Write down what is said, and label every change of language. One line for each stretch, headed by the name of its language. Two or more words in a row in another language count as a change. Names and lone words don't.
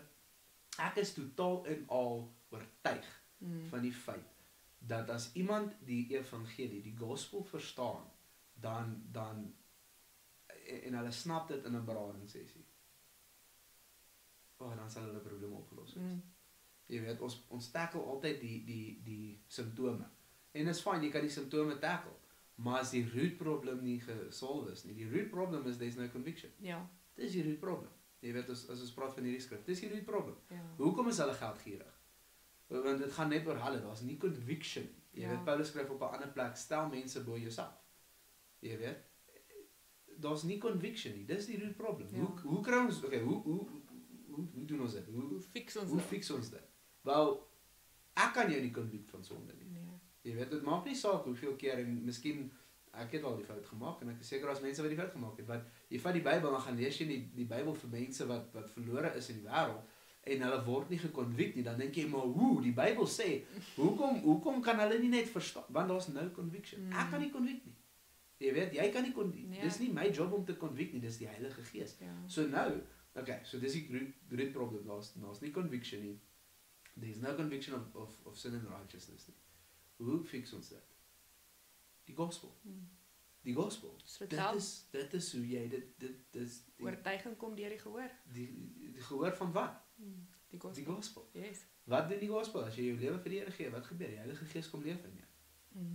Afrikaans: Ek is totaal en al oortuig van die feit, dat as iemand die evangelie, die gospel verstaan, dan en hulle snap dit in 'n beradingssessie, dan sal hulle probleme opgelos wees. Jy weet, ons tackle altyd die simptome, en is fyn, jy kan die simptome tackle, maar as die
English: root problem
Afrikaans: nie gesolve is nie, die
English: root problem
Afrikaans: is,
English: there's no conviction.
Afrikaans: Dis die
English: root problem.
Afrikaans: Jy weet, as ons praat van hierdie skrif, dis die
English: root problem.
Afrikaans: Hoekom is hulle geldgierig? Want dit gaan net oor hulle, daar's nie conviction. Jy weet, Paulus skryf op 'n ander plek, stel mense bo jouself. Jy weet, daar's nie conviction nie, dis die
English: root problem.
Afrikaans: Hoe kry ons, hoe doen ons dit? Hoe fix ons dit? Wel, ek kan jou nie convict van sonde nie. Jy weet, dit maak nie saak hoeveel keer, en miskien, ek het al die fout gemaak, en ek is seker as mense wat die fout gemaak het, want jy vat die Bybel, dan gaan lees jy die Bybel vir mense wat verlore is in die wêreld, en hulle word nie geconvict nie, dan dink jy, maar die Bybel sê, hoekom kan hulle nie net verstaan, want daar's
English: no conviction.
Afrikaans: Ek kan nie convict nie. Jy weet, jy kan nie convict, dis nie my job om te convict nie, dis die Heilige Gees. So nou, so dis die
English: root problem,
Afrikaans: daar's nie conviction nie,
English: there's no conviction of sin and righteousness nie.
Afrikaans: Hoe fix ons dit? Die gospel. Die gospel. Dit is hoe jy dit is oortuiging kom deur die gehoor. Die gehoor van wat? Die gospel. Yes. Wat doen die gospel? As jy jou lewe vir die Here gee, wat gebeur? Die Heilige Gees kom leef in jou.